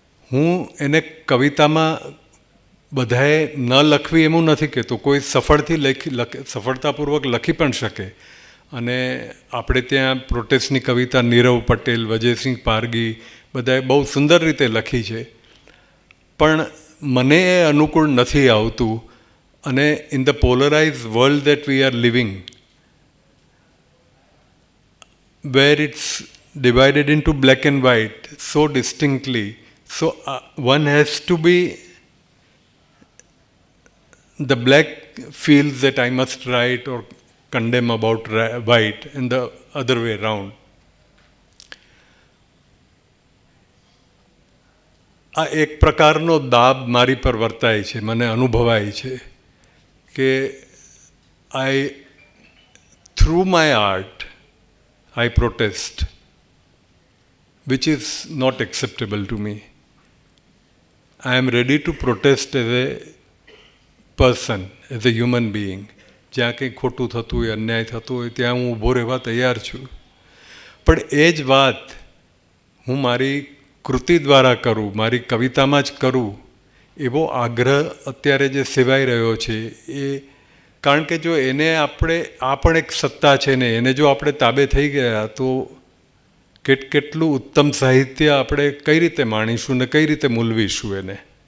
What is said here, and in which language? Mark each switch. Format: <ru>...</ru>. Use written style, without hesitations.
<gu>હું એને કવિતામાં બધાએ ન લખવી એવું નથી કહેતો. કોઈ સફળતાપૂર્વક લખી પણ શકે. અને આપણે ત્યાં પ્રોટેસ્ટની કવિતા નીરવ પટેલ, વજયસિંહ પારગી બધાએ બહુ સુંદર રીતે લખી છે. પણ મને એ અનુકૂળ નથી આવતું.</gu> <en>And in the polarize world that we are living, where it's divided into black and white so distinctly, so one has to be, the black feels that I must write or condemn about white, and the other way around.</en> <gu>આ એક પ્રકારનો દાબ મારી પર વર્તાય છે, મને અનુભવાય છે કે</gu> <en>through my art I protest, which is not acceptable to me. I am ready to protest as a person, as a human being.</en> <gu>જ્યાં કંઈ ખોટું થતું હોય, અન્યાય થતું હોય, ત્યાં હું ઊભો રહેવા તૈયાર છું. પણ એ જ વાત હું મારી કૃતિ દ્વારા કરું, મારી કવિતામાં જ કરું, એવો આગ્રહ અત્યારે જે સેવાઈ રહ્યો છે એ, કારણ કે જો એને આપણે, આ પણ એક સત્તા છે ને, એને જો આપણે તાબે થઈ ગયા તો કેટલું ઉત્તમ સાહિત્ય આપણે કઈ રીતે માણીશું ને કઈ રીતે મૂલવીશું એને.</gu>